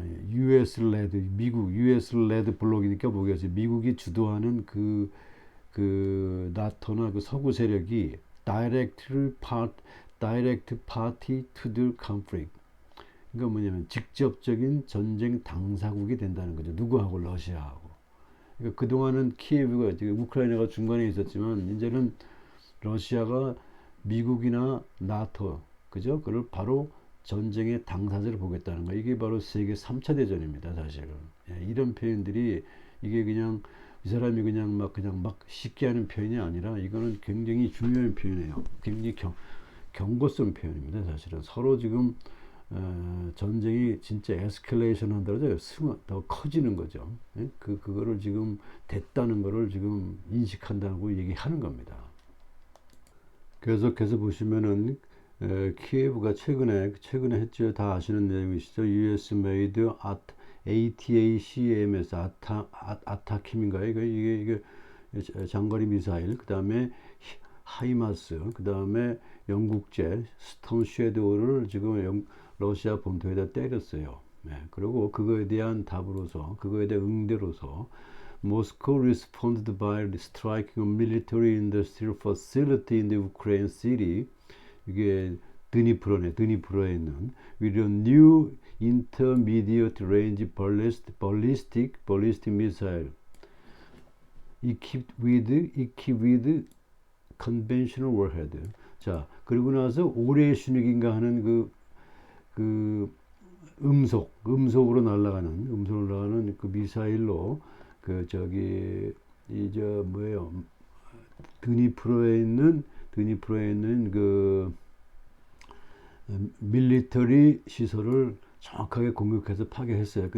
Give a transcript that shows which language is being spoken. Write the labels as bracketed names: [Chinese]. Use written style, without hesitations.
[English] US led [Korean] 미국 US led 블록이니까 뭐겠어요? 미국이 주도하는 그 나토나 그 서구 세력이 [English] direct party to the conflict. [Korean] 그러니까 뭐냐면 직접적인 전쟁 당사국이 된다는 거죠. 누구하고? 러시아하고. 그러니까 그동안은 키예브가 지금 우크라이나가 중간에 있었지만 이제는 러시아가 미국이나 나토, 그죠? 그걸 바로 전쟁의 당사자를 보겠다는 거. 이게 바로 세계 3차 대전입니다, 사실은. 예, 이런 표현들이 이게 그냥 이 사람이 그냥 막 쉽게 하는 표현이 아니라 이거는 굉장히 중요한 표현이에요. 굉장히 경고성 표현입니다, 사실은. 서로 지금 전쟁이 진짜 에스컬레이션 한다고 더 커지는 거죠. 예? 그거를 지금 됐다는 거를 지금 인식한다고 얘기하는 겁니다. 계속해서 보시면은 키예브가 최근에 했죠. 다 아시는 내용이시죠. [English] US made [Korean] ATACMS 아타킴인가요? 이게 장거리 미사일. 그 다음에 하이마스. 그 다음에 영국제 스톰 섀도우를 지금 러시아 본토에다 때렸어요. 네, 그리고 그거에 대한 답으로서, 그거에 대한 응대로서 [English] Moscow responded by striking a military industrial facility in the Ukraine city. [Korean] 이게 드니프로에 있는 [English] with a new intermediate range ballistic missile equipped with conventional warhead. [Korean] 자, 그리고 나서 올해 순위인가 하는 그 음속으로 날아가는 그 미사일로 그 저기 이저 뭐예요? 드니프로에 있는 그 밀리터리 시설을 정확하게 공격해서 파괴했어요.